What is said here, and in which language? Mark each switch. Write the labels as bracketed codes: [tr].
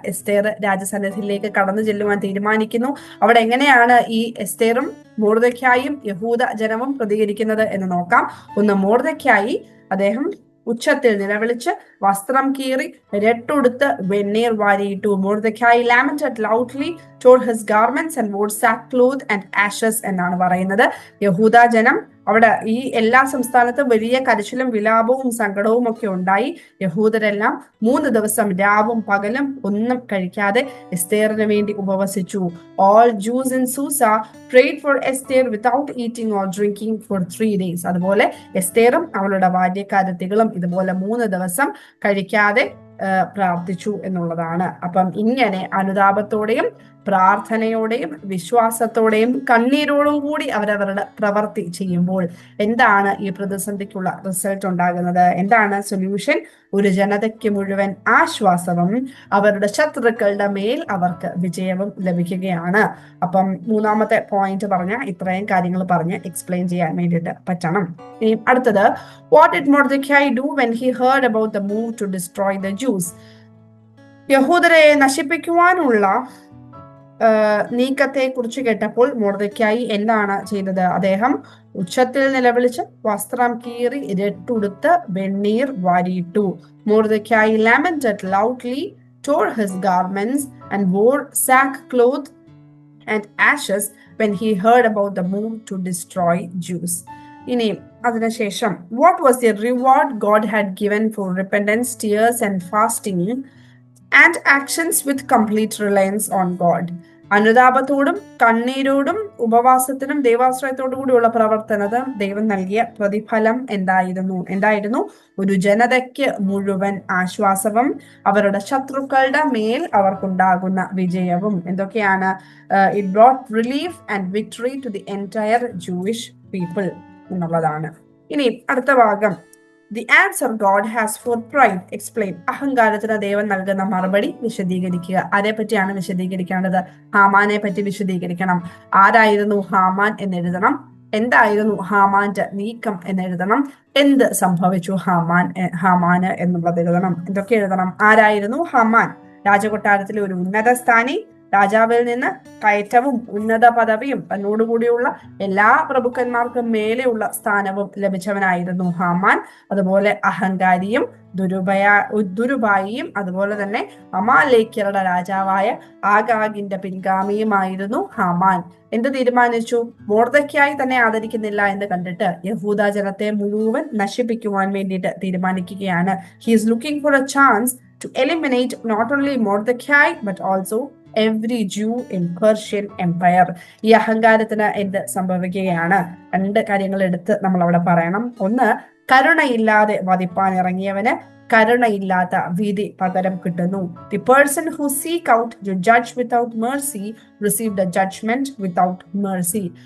[ml] എസ്തേർ രാജസന്നിധിയിലേക്ക് കടന്നു ചെല്ലുവാൻ തീരുമാനിക്കുന്നു. അവിടെ എങ്ങനെയാണ് ഈ എസ്തേറും മൊർദെഖായിയും യഹൂദ ജനവും പ്രതികരിക്കുന്നത് എന്ന് നോക്കാം. 1, മൊർദെഖായി അദ്ദേഹം ഉച്ചത്തിൽ നിലവിളിച്ച് വസ്ത്രം കീറി രട്ടുടുത്ത് വെണ്ണീർ വാരിയിട്ടു. [en] Mordecai lamented loudly, tore his garments and wore sackcloth and ashes [ml] എന്നാണ് പറയുന്നത്. യഹൂദ ജനം അവിടെ ഈ എല്ലാ സംസ്ഥാനത്തും വലിയ കരച്ചിലും വിലാപവും സങ്കടവും ഒക്കെ ഉണ്ടായി. യഹൂദരെല്ലാം 3 ദിവസം രാവും പകലും ഒന്നും കഴിക്കാതെ എസ്തേറിന് വേണ്ടി ഉപവസിച്ചു. [en] All Jews in Susa prayed for Esther without eating or drinking for 3 days. [ml] അതുപോലെ എസ്തേറും അവളുടെ ബാല്യക്കാരത്തികളും ഇതുപോലെ 3 ദിവസം കഴിക്കാതെ പ്രാർത്ഥിച്ചു എന്നുള്ളതാണ്. അപ്പം ഇങ്ങനെ അനുതാപത്തോടെയും പ്രാർത്ഥനയോടെയും വിശ്വാസത്തോടെയും കണ്ണീരോടും കൂടി അവരവരുടെ പ്രവൃത്തി ചെയ്യുമ്പോൾ എന്താണ് ഈ പ്രതിസന്ധിക്കുള്ള റിസൾട്ട് ഉണ്ടാകുന്നത്? എന്താണ് സൊല്യൂഷൻ? ഒരു ജനതയ്ക്ക് മുഴുവൻ ആശ്വാസവും അവരുടെ ശത്രുക്കളുടെ മേൽ അവർക്ക് വിജയവും ലഭിക്കുകയാണ്. അപ്പം മൂന്നാമത്തെ പോയിന്റ് പറഞ്ഞ ഇത്രയും കാര്യങ്ങൾ പറഞ്ഞ് എക്സ്പ്ലെയിൻ ചെയ്യാൻ വേണ്ടിയിട്ട് പറ്റണം. ഇനി അടുത്തത്, [en] what did Mordecai do when he heard about the move to destroy the Jews? [ml] യഹൂദരെ നശിപ്പിക്കുവാനുള്ള നീക്കത്തെ കുറിച്ച് കേട്ടപ്പോൾ മൊർദെഖായി എന്താണ് ചെയ്തത്? അദ്ദേഹം ഉച്ചത്തിൽ നിലവിളിച്ച് വസ്ത്രം കീറി രട്ടുടുത്ത് വെണ്ണീർ വാരിയിട്ടു. [en] Mordecai lamented loudly, tore his garments and wore sackcloth and ashes when he heard about the move to destroy Jews. [ml] ഇനി അതിനുശേഷം, [en] what was the reward God had given for repentance, tears and fasting and actions with complete reliance on God? [ml] അനുതാപത്തോടും കണ്ണീരോടും ഉപവാസത്തിനും ദൈവാശ്രയത്തോടു കൂടിയുള്ള പ്രവർത്തനം ദൈവം നൽകിയ പ്രതിഫലം എന്തായിരുന്നു? ഒരു ജനതയ്ക്ക് മുഴുവൻ ആശ്വാസവും അവരുടെ ശത്രുക്കളുടെ മേൽ അവർക്കുണ്ടാകുന്ന വിജയവും. എന്തൊക്കെയാണ്? [en] it brought relief and victory to the entire Jewish people [ml] എന്നുള്ളതാണ്. ഇനി അടുത്ത ഭാഗം, [en] The answer God has for pride. Explain. [ml] അഹങ്കാരത്തിന് ദൈവം നൽകുന്ന മറുപടി വിശദീകരിക്കുക. ആരെ പറ്റിയാണ് വിശദീകരിക്കേണ്ടത്? ഹാമാനെ പറ്റി വിശദീകരിക്കണം. ആരായിരുന്നു ഹാമാൻ എന്നെഴുതണം. എന്തായിരുന്നു ഹാമാന്റെ നീക്കം എന്നെഴുതണം. എന്ത് സംഭവിച്ചു ഹാമാന് എന്നുള്ളത് എഴുതണം. എന്തൊക്കെ എഴുതണം? ആരായിരുന്നു ഹാമാൻ? രാജകൊട്ടാരത്തിലെ ഒരു ഉന്നത സ്ഥാനി, രാജാവിൽ നിന്ന് കയറ്റവും ഉന്നത പദവിയും തന്നോടുകൂടിയുള്ള എല്ലാ പ്രഭുക്കന്മാർക്കും മേലെയുള്ള സ്ഥാനവും ലഭിച്ചവനായിരുന്നു ഹാമാൻ. അതുപോലെ അഹങ്കാരിയും ദുരുപായിയും അതുപോലെ തന്നെ അമാലേക്യരുടെ രാജാവായ ആഗാഗിന്റെ പിൻഗാമിയുമായിരുന്നു ഹാമാൻ. എന്ത് തീരുമാനിച്ചു? മൊർദെഖായി തന്നെ ആദരിക്കുന്നില്ല എന്ന് കണ്ടിട്ട് യഹൂദ ജനത്തെ മുഴുവൻ നശിപ്പിക്കുവാൻ വേണ്ടിയിട്ട് തീരുമാനിക്കുകയാണ്. [en] He is looking for a chance to eliminate not only Mordecai but also every Jew in Persian Empire. [ml] ഈ അഹങ്കാരത്തിന് എന്ത് സംഭവിക്കുകയാണ്? രണ്ട് കാര്യങ്ങൾ എടുത്ത് നമ്മൾ അവിടെ പറയണം. ഒന്ന്, കരുണയില്ലാതെ വധിപ്പാൻ ഇറങ്ങിയവന് കരുണയില്ലാത്ത വിധി പകരം കിട്ടുന്നു. [en] The person who seek out to judge without mercy received a judgement without mercy.